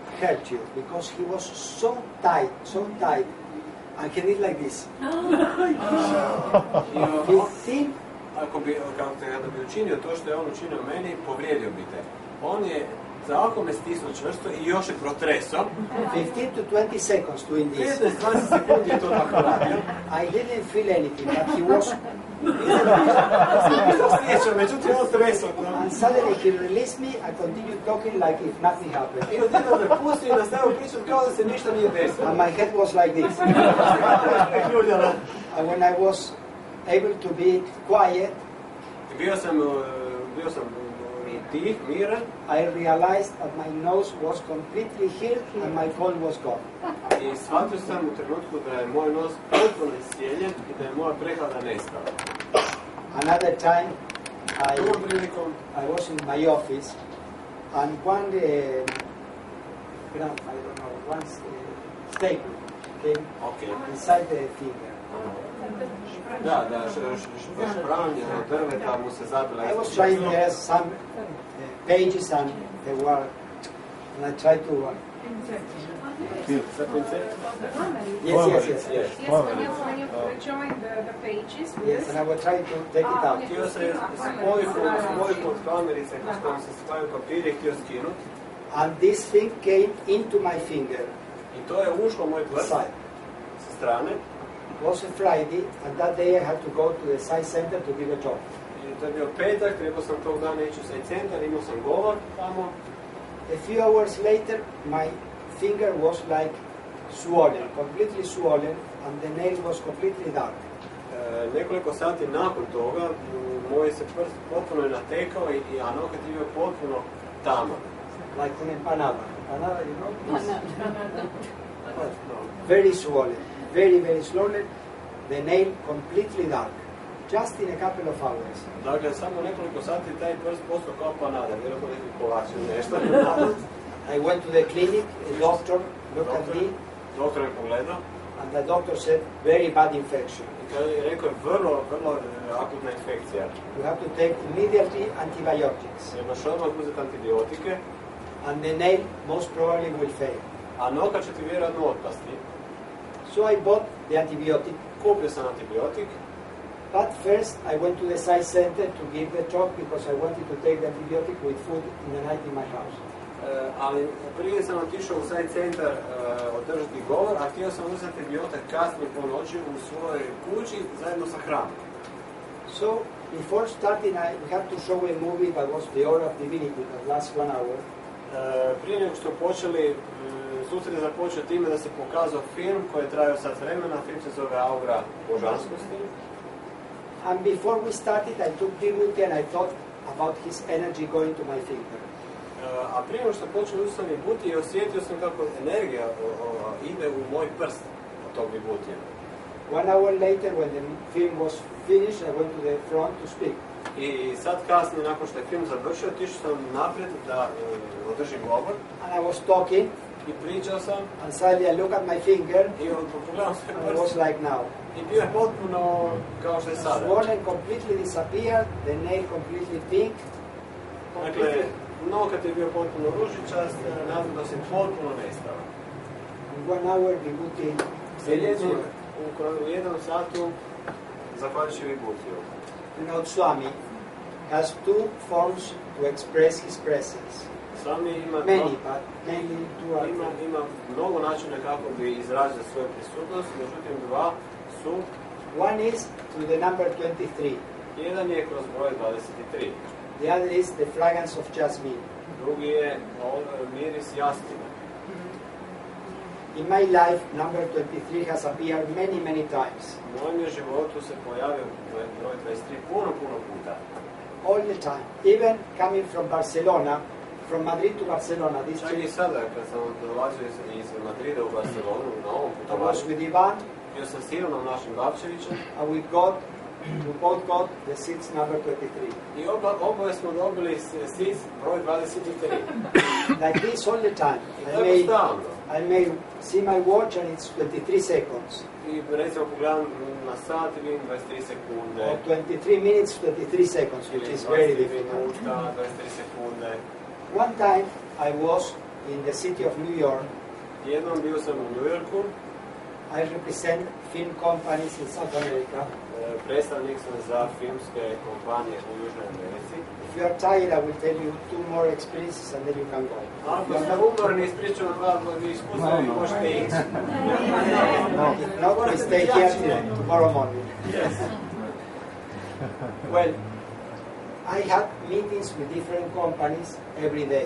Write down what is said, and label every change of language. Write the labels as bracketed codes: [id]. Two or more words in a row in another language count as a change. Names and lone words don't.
[en] hurt you because he was so tight. I can eat like this. 15. [hr] Ako bi učinio to što je on učinio meni, povrijedio bi te. On je tako me stisnuo čvrsto i još je protresao. [en] 15 to 20 seconds doing this. [hr] 15-20 sekundi je to tako radio. [en] I didn't feel anything, but he was. [hr] Međutim, on tresao. [en] And suddenly he released me. I continued talking like if nothing happened. [hr] I odjednom me pustio i nastavio pričati kao da se ništa nije desilo. [en] And my head was like this. And when I was able to be quiet, [hr] bio sam tih, miran. [en] I realized that my nose was completely healed and my cold was gone. [hr] I shvatio sam u trenutku da je moj nos potpuno iscijeljen i da je moja prehlada nestala. [en] Another time, [hr] Drugom prilikom, [en] I was in my office and one staple came inside the finger. [hr] Da, špranje od drveta mu se zabila. [en] I was trying to have some pages and they were, and I tried to. [hr] Sa pincet? [en] Yes. Yes, when you join the pages. Yes, and I was trying to take it out. [hr] Htio se spojiti od kamerice s kojom se spajaju papiri, htio skinuti. [en] And this thing came into my finger. [hr] I to je ušlo moj prst sa strane. [en] It was a Friday, and that day I had to go to the site center to give a talk. [hr] I to je bio petak, trebao sam tog dana ići u site centar, imao sam govor tamo. [en] A few hours later, my finger was like swollen, completely swollen, and the nail was completely dark. [hr] Nekoliko sati nakon toga, moj se prst potpuno je natekao, a nokat je bio potpuno taman. [en] Like an empanada. Empanada, you know? Very swollen, very swollen. The nail completely dark. Just in a couple of hours. [hr] Dakle, samo nekoliko sati taj prst postao kao panada, vjerojatno neki kolač ili nešto. [en] I went to the clinic, a doctor looked at me. [hr] Doktor je pogledao. [en] And the doctor said, very bad infection. [hr] I rekao je vrlo akutna infekcija. [en] You have to take immediately antibiotics. [hr] Trebaš odmah uzeti antibiotike. [en] And the nail most probably will fail. [hr] A nokat će ti vjerojatno otpasti. [en] So I bought the antibiotic. [hr] Kupio sam antibiotik. [en] But first I went to the site center to give the talk because I wanted to take the antibiotic with food in the night in my house. [hr] Ali prije sam otišao u site centar održati govor, a htio sam uzeti antibiotik kasnije po noći u svojoj kući zajedno sa hranom. [en] So before starting we had to show a movie that was the Hour of Divinity, that lasts 1 hour. [hr] Prije nego što počeli, susret je započeo time da se pokazao film koji je trajao sat vremena, film se zove Aura božanskosti. [en] And before we started, I took Vibhuti and I thought about his energy going to my finger. [hr] A prije nego što počeli uzeti Vibhuti i osjetio sam kako energija ide u moj prst od tog Vibhutija. [en] 1 hour later, when the film was finished, I went to the front to speak. [hr] I sad kasnije, nakon što je film završio, otišao sam naprijed da održim govor. [en] And I was talking. [hr] I pričao sam. [en] And suddenly I looked at my finger. [hr] I pogledao sam [en] prst. I was like now. [hr] I bio je potpuno kao što je sada. [en] Swollen completely disappeared, the nail completely pink. [hr] Dakle, nokat je bio potpuno ružičast, nadam se potpuno nestao. [en] In 1 hour Vibhuti. [hr] U 1 satu zahvaljujući Vibhutiju. [en] You know, Swami has 2 forms to express his presence. [hr] Swami ima [en] mainly 2 [hr] ima mnogo načina kako bi izrazio svoju prisutnost, međutim 2 su. [en] One is through the number 23. [hr] Jedan je kroz broj 23. [en] The other is the fragrance of jasmine. [hr] Drugi je miris jasmina. [en] In my life, number 23 has appeared many times. [hr] U mojem životu se pojavio broj 23 puno puta. [en] All the time. Even coming from Barcelona, from Madrid to Barcelona. [hr] Čak i sada, kad sam dolazio iz Madrida u Barcelonu, na ovom putovanju. [en] I was with Ivan. [hr] Bio sam s Ivanom našim Babčevićem. [en] And we both got the seats number 23. [hr] I oboje smo dobili seats broj 23. [en] Like this all the time. I may see my watch and it's 23 seconds. [hr] I recimo pogledam na sat i vidim 23 sekunde. [en] Or 23 minutes, 23 seconds, which is very difficult. [hr] 23 sekunde. [en] One time I was in the city of New York. [hr] Jednom bio sam u New Yorku, [en] I represent film companies in South America. [hr] predstavnik sam za filmske kompanije u Južnoj Americi. [en] If you are tired, I will tell you 2 more experiences and then you can go. [hr] Ako ste umorni, ispričam vam iskustva i možete ići. [en] If not, we stay here tomorrow morning. Yes. Well, I had meetings with different companies every day.